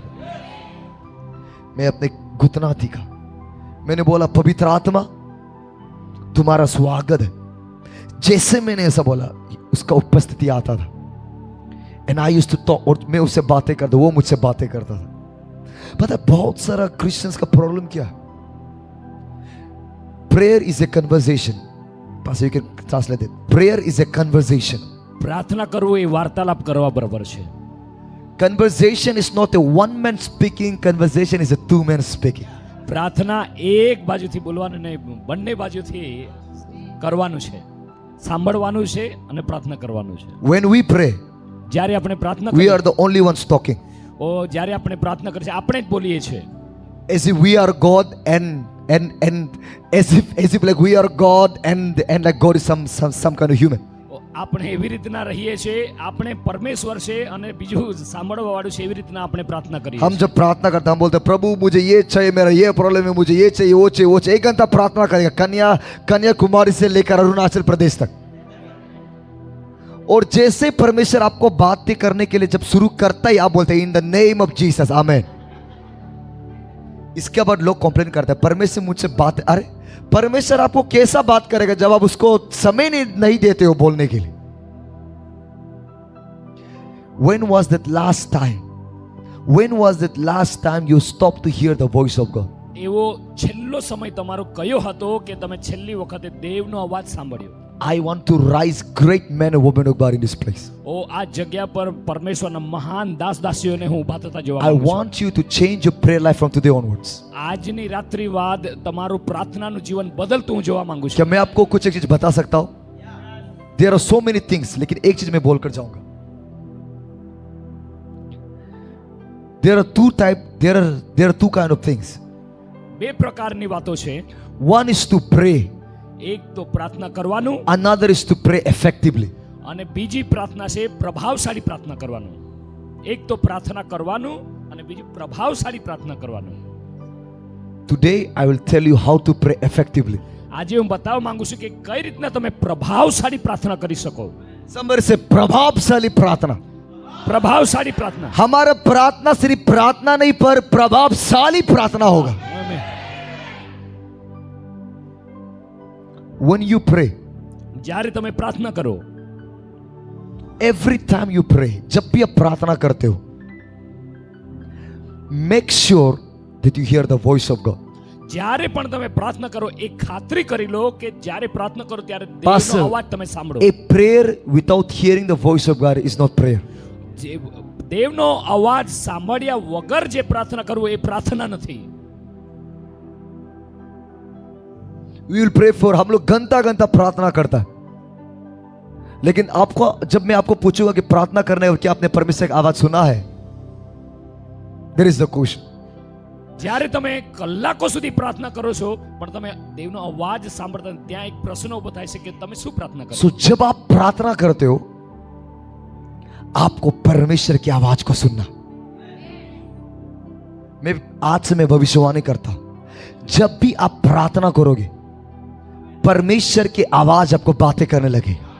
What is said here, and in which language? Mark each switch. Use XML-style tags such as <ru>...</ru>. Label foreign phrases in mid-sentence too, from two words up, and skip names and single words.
<hi>मैं अपने घुटना टीका, मैंने बोला पवित्र आत्मा तुम्हारा स्वागत है। जैसे मैंने ऐसा बोला, उसका उपस्थिति आता था।</hi> <en>And I used to talk,</en> <hi>और मैं उससे बातें करता, वो मुझसे बातें करता था। पता है बहुत सारा क्रिश्चियंस का प्रॉब्लम क्या है?</hi> <en>Prayer is a conversation. Pastor, you can translate it. Prayer is a conversation.</en> <gu>પ્રાર્થના કરવું એ વાર્તાલાપ કરવા બરાબર છે.</gu> <en>Conversation is not a one man speaking, conversation is a two man speaking.</en> <gu>પ્રાર્થના એક બાજુથી બોલવાનું નહીં, બંને બાજુથી કરવાનું છે. સાંભળવાનું છે અને પ્રાર્થના કરવાનું છે.</gu> <en>When we pray,</en> <gu>જ્યારે આપણે પ્રાર્થના</gu> <en>we</en> <gu>કરીએ,</gu> <en>are the only ones talking.</en> <gu>જ્યારે આપણે પ્રાર્થના કરીએ છીએ, આપણે જ બોલીએ છીએ.</gu> <en>As if we are God and as if like we are God and like God is some kind of human.</en> <gu>આપણે એવી રીતના રહીએ છીએ, આપણે પરમેશ્વર છે અને બીજું સાંભળવા વાળું છે, એવી રીતના આપણે પ્રાર્થના કરીએ.</gu> <hi>हम जब प्रार्थना करते हैं, हम बोलते हैं प्रभु मुझे ये चाहिए, मेरा ये प्रॉब्लम है, मुझे ये चाहिए, वो चाहिए, वो चाहिए। 1 घंटा प्रार्थना करेगा, कन्याकुमारी से लेकर अरुणाचल प्रदेश तक। और जैसे परमेश्वर आपको बातें करने के लिए जब शुरू करता ही आप बोलते हैं</hi> <en>In the name of Jesus, amen.</en> <hi>इसके बाद लोग कंप्लेन करते हैं परमेश्वर मुझसे बात, अरे परमेश्वर आपको कैसा बात करेगा जब आप उसको समय नहीं देते हो बोलने के लिए।</hi> <en>When was that last time you stopped to hear the voice of God?</en> <gu>એવો છેલ્લો સમય તમારો કયો હતો કે તમે છેલ્લી વખતે દેવનો અવાજ સાંભળ્યો?</gu> <en>I want to rise great men and women of God in this place.</en> <gu>આ જગ્યા પર પરમેશ્વરના મહાન દાસ દાસીઓને હું ઊભા થતા જોવા</gu> <en>I</en> <gu>માંગુ છું.</gu> <en>want you to change your prayer life from today onwards.</en> <gu>આજની રાત્રિ બાદ તમારું પ્રાર્થનાનું જીવન બદલતું હું જોવા માંગુ છું.</gu> <hi>क्या मैं आपको कुछ एक चीज बता सकता हूं?</hi> <en>There are so many things,</en> <hi>लेकिन एक चीज मैं बोलकर जाऊंगा।</hi> <en>There are two kind of things.</en> <gu>બે પ્રકારની વાતો છે.</gu> <en>One is to pray,</en> <gu>એક તો પ્રાર્થના કરવાનું</gu> <en>another is to pray effectively.</en> <gu>અને બીજી પ્રાર્થના છે પ્રભાવશાળી પ્રાર્થના કરવાનું. એક તો પ્રાર્થના કરવાનું અને બીજી પ્રભાવશાળી પ્રાર્થના કરવાનું.</gu> <en>Today I will tell you how to pray effectively.</en> <gu>આજે હું બતાવવા માંગુ છું કે કઈ રીતના તમે પ્રભાવશાળી પ્રાર્થના કરી શકો.</gu> <en>Somebody say</en> <hi>प्रभावशाली प्रार्थना. प्रभावशाली प्रार्थना. हमारा प्रार्थना सिर्फ प्रार्थना नहीं पर प्रभावशाली प्रार्थना होगा. आमीन.</hi> <en>When you pray,</en> <gu>જ્યારે તમે પ્રાર્થના કરો,</gu> <en>every time you pray,</en> <hi>जब भी आप प्रार्थना करते हो,</hi> <en>make sure that you hear the voice of God.</en> <gu>જ્યારે પણ તમે પ્રાર્થના કરો એ ખાતરી કરી લો કે જ્યારે પ્રાર્થના કરો ત્યારે Pastor, દેવનો અવાજ તમે સાંભળો.</gu> <en>A prayer without hearing the voice of God is not prayer.</en> <gu>જે દેવનો અવાજ સાંભળ્યા વગર જે પ્રાર્થના કરવું એ પ્રાર્થના નથી.</gu> <en>We will pray for,</en> <hi>हम लोग घंटा घंटा प्रार्थना करता है, लेकिन आपको जब मैं आपको पूछूंगा कि प्रार्थना करने और क्या आपने परमेश्वर की आवाज सुना है,</hi> <en>there is the question.</en> <gu>જ્યારે તમે કલાકો સુધી પ્રાર્થના કરો છો પણ તમે દેવનો અવાજ સાંભળતા નથી, ત્યાં એક પ્રશ્ન ઉભો થાય છે કે તમે શું પ્રાર્થના કરો.</gu> <hi>So जब आप प्रार्थना करते हो, आपको परमेश्वर की आवाज को सुनना. मैं आज से मैं भविष्यवाणी करता हूं, जब भी आप प्रार्थना करोगे परमेश्वर की आवाज आपको बातें करने लगे.</hi>